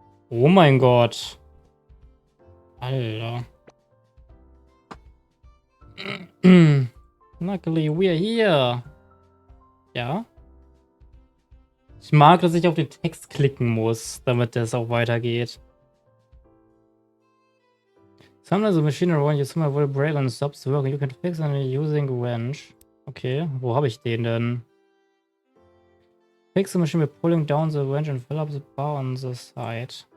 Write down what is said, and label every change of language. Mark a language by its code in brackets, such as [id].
[de] Oh mein Gott. Alter. [en] Luckily, we're here. Ja. [de] Ich mag, dass ich auf den Text klicken muss, damit das auch weitergeht. [en] Sometimes the machine around you somehow will break and stops working. You can fix it using a wrench. [de] Okay, wo habe ich den denn? [en] Fix the machine by pulling down the wrench and fill up the bar on the side.